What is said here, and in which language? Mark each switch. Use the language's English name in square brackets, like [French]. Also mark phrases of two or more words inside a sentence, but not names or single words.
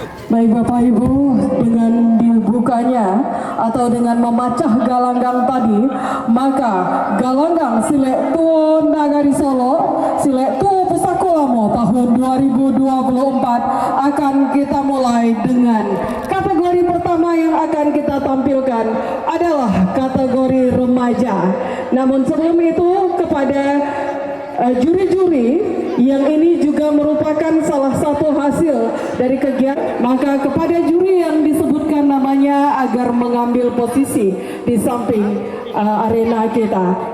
[Indonesian] Baik Bapak Ibu, dengan dibukanya atau dengan memacah galanggang tadi, maka galanggang Silek Tuo Nagari Solo, Silek Tuo Pusako Lamo tahun 2024 akan kita mulai dengan kategori pertama yang akan kita tampilkan adalah kategori remaja. Namun sebelum itu kepada juri-juri yang ini juga merupakan salah satu hasil dari kegiatan, maka kepada juri yang disebutkan namanya agar mengambil posisi di samping arena kita.